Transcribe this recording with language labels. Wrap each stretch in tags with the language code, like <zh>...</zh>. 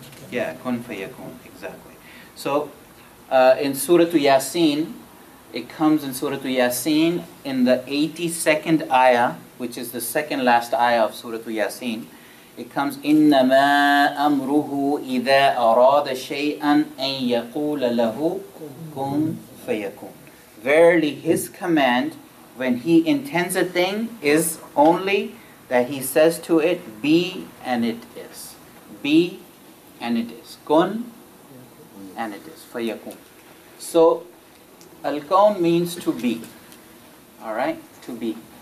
<en>Yeah, kun fayakun, exactly. So in Surah Yasin, it comes in Surah Yasin in the 82nd ayah, which is the second last ayah of Surah Yasin.</en> <ar>It comes, إِنَّمَا أَمْرُهُ إِذَا أَرَادَ شَيْئًا أَن يَقُولَ لَهُ كُن فَيَكُونَ.</ar> <en>Verily his command when he intends a thing is only that he says to it, be and it is. Be and it is. Kun and it is. فَيَكُونَ. So al-kawn means to be. Alright? To be.</en>